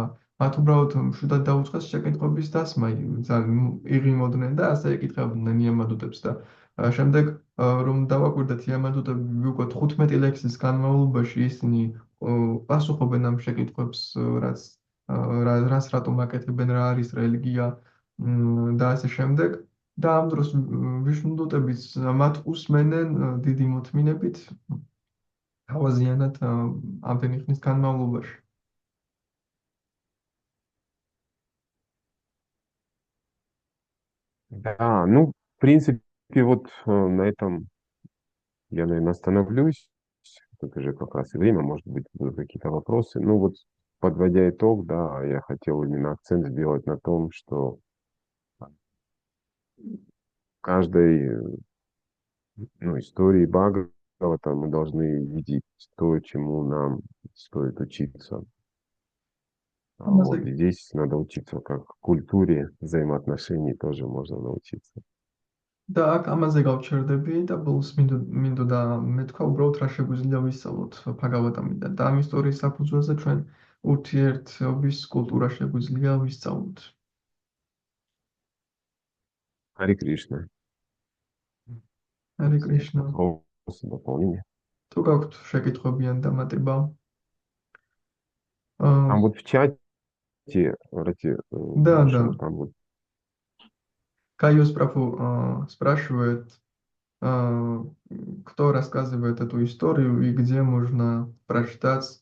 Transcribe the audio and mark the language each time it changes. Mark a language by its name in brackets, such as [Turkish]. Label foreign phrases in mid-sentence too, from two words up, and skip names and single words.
[Georgian] მათ უბრალოდ მშვიდად დაუწყეს შეკითხვების დასმა, იღიმოდნენ და ასე ეკითხებდნენ იამადუტებს და შემდეგ რომ დავაკვირდეთ იამადუტები უკვე 15 ლექსის განმავლობაში ისინი პასუხობენ ამ შეკითხვებს, რას რატომ აკეთებენ, რა არის რელიგია და ასე შემდეგ. და ამ დროს ვიშნუდუტებიც მათ უსმენენ დიდი მოთმინებით თავაზიანად ამდენი ხნის განმავლობაში. [Russian] да, ну, в принципе, вот на этом я, наверное, остановлюсь. Тут уже как раз и время, может быть, будут какие-то вопросы. Ну вот, подводя итог, да, я хотел именно акцент сделать на том, что В каждой истории Бхагавата мы должны видеть то, чему нам стоит учиться. [Georgian] ამაზე [Russian] И здесь надо учиться, как культуре взаимоотношений тоже можно научиться. [Georgian] და აქ ამაზე გავჩერდები და ბოლოს მინდოდა მეთქვა უბრალოდ რა შეგვიძლია ვისწავლოთ Bhagavatam-დან და ამ ისტორიის საფუძველზე ჩვენ ურთიერთობის კულტურა შეგვიძლია ვისწავლოთ. [Russian] Хари Кришна. Hare Krishna. Вопросы, дополнения? [Georgian] თუ გაქვთ შეკითხვები ან დამატება? [Russian] Там вот в чате, вроде, Да, нашем, да. там вот Кайо спрашивает, кто рассказывает эту историю и где можно прочитать.